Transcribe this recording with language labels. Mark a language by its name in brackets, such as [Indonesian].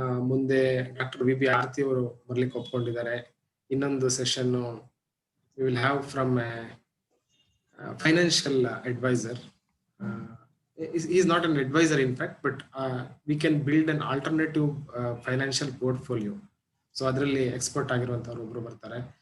[Kannada] ಮುಂದೆ doctor V ಆರತಿ ಅವರು ಬರ್ಲಿಕ್ಕೆ ಒಪ್ಕೊಂಡಿದ್ದಾರೆ. ಇನ್ನೊಂದು session [English] We will have from financial advisor. he is not an advisor in fact, but we can build an alternative financial portfolio. [Kannada] So adralli expert ಆಗಿರುವಂತವರು ಒಬ್ರು ಬರ್ತಾರೆ.